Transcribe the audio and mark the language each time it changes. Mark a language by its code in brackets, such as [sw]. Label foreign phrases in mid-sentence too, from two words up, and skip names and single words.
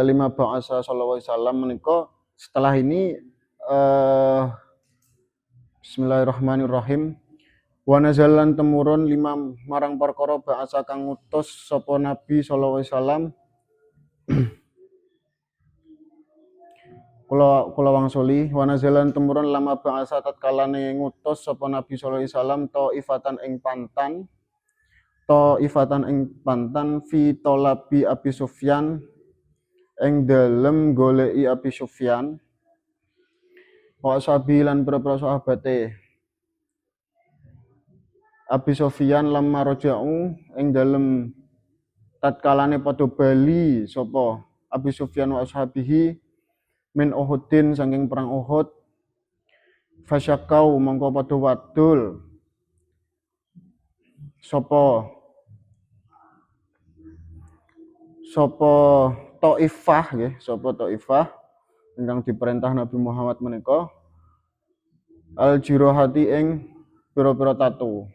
[ar] lima ba'asa sallallahu alaihi wasallam menika [id] setelah ini [ar] bismillahirrahmanirrahim. Wa nazalan [jv] temurun lima marang perkara ba'asa kang ngutus sapa Nabi [ar] sallallahu alaihi wasallam. [jv] Kula wangsuli [ar] wa nazalan [jv] temurun [ar] lama ba'asa [jv] tatkalane ngutus sapa Nabi [ar] sallallahu alaihi wasallam taifatan [jv] ing pantan [ar] fi talabi Abi Sufyan [jv] ing dalem goleki Abi Sufyan [ar] wa ashabi [jv] lan para sahabate. Abi Sufyan [ar] lamma raja'u [jv] ing dalem tatkalane padha bali sapa Abi Sufyan [ar] wa ashabihi min Uhudin [jv] saking perang Uhud, fasyakau mongko padha wadul sapa Taifah nggih, sapa Taifah ingkang diperintah Nabi Muhammad menika [ar] al jirahati [jv] ing pira-pira tatu.